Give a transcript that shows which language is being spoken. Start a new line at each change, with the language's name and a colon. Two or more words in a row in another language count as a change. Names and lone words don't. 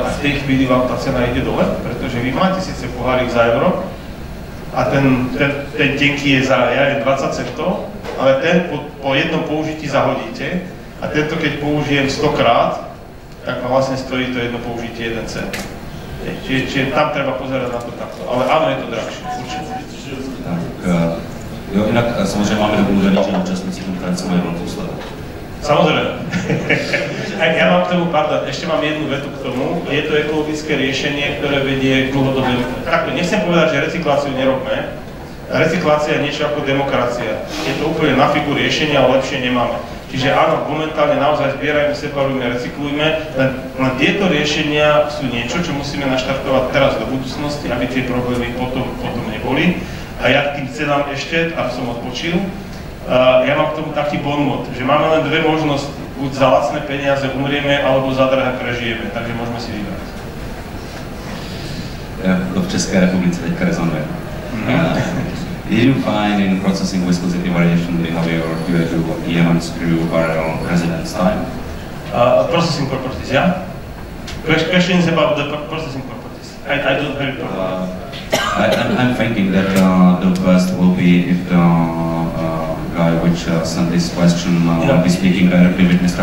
Slovak: A v tej chvíli vám tá cena ide dole, pretože vy máte síce pohárik za euro a ten tenký je za 20 centov, ale ten po jednom použití zahodíte a tento keď použijem 100 krát, tak vlastne stojí to jedno použitie 1 cent. Čiže tam treba pozerať na to takto, ale áno, je to drahšie, určite.
Czech: Jo, jinak samozřejmě máme domluvený, že účastníci konference mají velkou slevu.
Slovak: Samozrejme. Ja mám k tomu, ešte mám jednu vetu k tomu. Je to ekologické riešenie, ktoré vedie k dlhodobému. Takto, nechcem povedať, že recykláciu nerobme. Recyklácia je niečo ako demokracia. Je to úplne na figu riešenia, ale lepšie nemáme. Čiže áno, momentálne naozaj zbierajme, separujme, recyklujme, len tieto riešenia sú niečo, čo musíme naštartovať teraz do budúcnosti, aby tie problémy potom neboli. A ja k tým cenám ešte, aby som odpočil, ja mám k tomu taký bonmot, že máme len dve možnosti. Buď za lacné peniaze umrieme, alebo za drahé prežijeme, takže môžeme si vybrať.
Czech: To v České republice teďka rezonuje.
English: Did you find in processing viscosity variation behavior due to EM screw barrel residence time? Processing properties, yeah? Questions about the processing properties. I don't have it properly. I'm thinking that the best will be if the guy which sent this question will be speaking directly with Mr.